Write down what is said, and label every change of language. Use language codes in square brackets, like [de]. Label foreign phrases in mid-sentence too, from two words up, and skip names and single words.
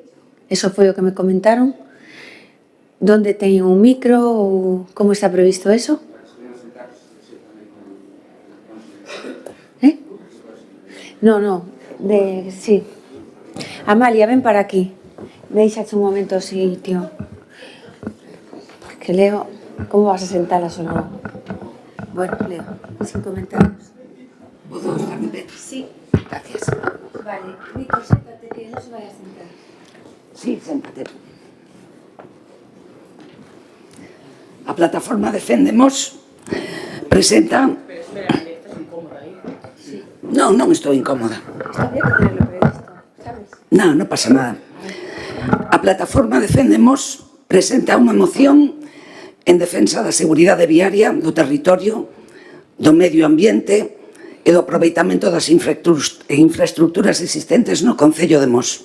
[gl] Eso foi o que me comentaron. Donde teñen un micro ou como está previsto eso? [es] No, sí. [gl] Amalia, ven para aquí. Deixache un momento o sitio. [es] Porque Leo, como vas a sentar solo? Bueno, Leo, sin comentarios. ¿Puedo estar de pie? Sí. Gracias. Vale, Nico, siéntate que no se vaya a sentar. Sí, siéntate. [gl] A plataforma Defendemos presenta... Espera, estás incómoda aí? [es] Sí. [gl] No, non estou incómoda. [es] Está bien tenerlo previsto, ¿sabes? [gl] No, non pasa nada. A plataforma Defendemos presenta unha moción en defensa da seguridade viaria, do territorio, do medio ambiente e do aproveitamento das infraestructuras existentes no Concello de Mos.